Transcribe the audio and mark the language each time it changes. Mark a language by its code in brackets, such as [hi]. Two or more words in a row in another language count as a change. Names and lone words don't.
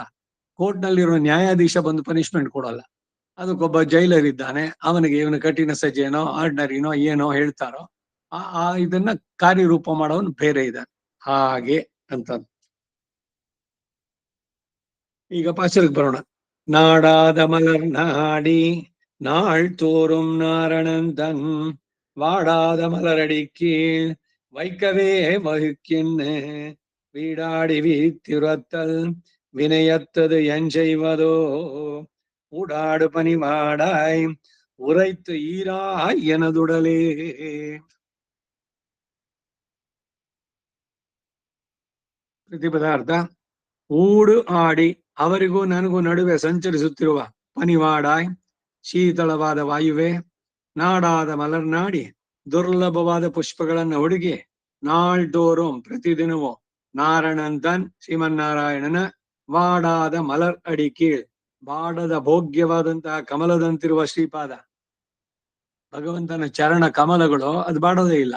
[kn] ಕೋರ್ಟ್ ನಲ್ಲಿರೋ ನ್ಯಾಯಾಧೀಶ ಬಂದು ಪನಿಷ್ಮೆಂಟ್ ಕೊಡಲ್ಲ. ಅದಕ್ಕೊಬ್ಬ ಜೈಲರ್ ಇದ್ದಾನೆ, ಅವನಿಗೆ ಇವನ ಕಠಿಣ ಸಜ್ಜೆನೋ ಆರ್ಡಿನರಿನೋ ಏನೋ ಹೇಳ್ತಾರೋ ಇದನ್ನ ಕಾರ್ಯರೂಪ ಮಾಡೋನು ಬೇರೆ ಇದ್ದಾನೆ. ಹಾಗೆ ಅಂತ. ಈಗ ಪಾಚರಕ್ಕೆ ಬರೋಣ. [ta] நாடாத மலர் நாடி நாள் தோறும் நாரணந்தன் வாடாத மலரடி கீழ் வைக்கவே வகுக்கின்ன வீடாடி வீத்திருத்தல் வினையத்தது என் செய்வதோ ஊடாடு பனிவாடாய் உரைத்து ஈராய் எனதுடலே. [kn] ಪ್ರತಿಪದಾರ್ಥ [ta] ஊடு ஆடி [kn] ಅವರಿಗೂ ನನಗೂ ನಡುವೆ ಸಂಚರಿಸುತ್ತಿರುವ ಪನಿವಾಡಾಯ್ ಶೀತಳವಾದ ವಾಯುವೆ, [ta] நாடாத மலர்நாடி [kn] ದುರ್ಲಭವಾದ ಪುಷ್ಪಗಳನ್ನ ಹುಡುಗಿ, ನಾಳ್ದೋറും ಪ್ರತಿದಿನವೂ ನಾರಣಂತನ್ ಶ್ರೀಮನ್ನಾರಾಯಣನ [ta] வாடாத மலர் அடி கீழ் [kn] ಬಾಡದ ಭೋಗ್ಯವಾದಂತಹ ಕಮಲದಂತಿರುವ ಶ್ರೀಪಾದ, ಭಗವಂತನ ಚರಣ ಕಮಲಗಳು ಅದು ಬಾಡೋದೇ ಇಲ್ಲ.